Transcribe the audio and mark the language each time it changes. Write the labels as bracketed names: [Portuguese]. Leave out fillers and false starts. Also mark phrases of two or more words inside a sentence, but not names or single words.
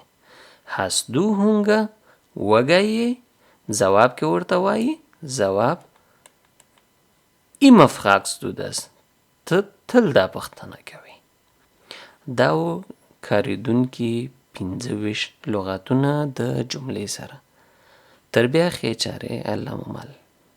[German] Hast du Hunger؟ [Pashto] وږی یې؟ ځواب کې ورته وایي. ځواب [German] Immer fragst du das. [Pashto] ته تل دا پوښتنه کوې. دا و کاریدونکي 25 لغتونه د جملې سره. تر بیا ښې چارې. الله مو مل.